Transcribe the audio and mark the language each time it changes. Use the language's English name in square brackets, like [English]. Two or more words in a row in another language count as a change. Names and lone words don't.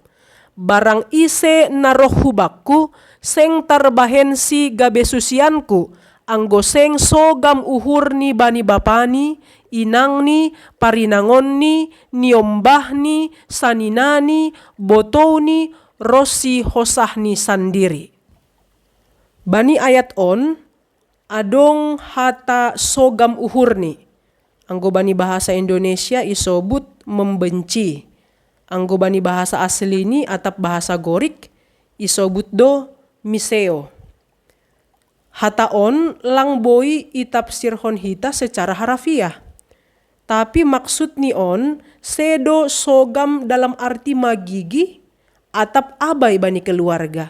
[Batak Simalungun] Barang ise na roh hubakku, seng tarbahensi gabe susianku, anggo seng sogam uhur ni bani bapani, inangni, parinangonni, niombahni, saninani, botoni, rosi hosahni sandiri. Bani ayat on, adong hata sogam uhurni. Anggo bani bahasa Indonesia isobut membenci. Anggo bani bahasa asli ini atap bahasa Gorik isobut do miseo. Hataon lang boy itapsirhon hita [Indonesian] secara harafiah. [Batak Simalungun] Tapi maksud ni on sedo sogam [Indonesian] dalam arti [Batak Simalungun] magigi atap abay bani keluarga.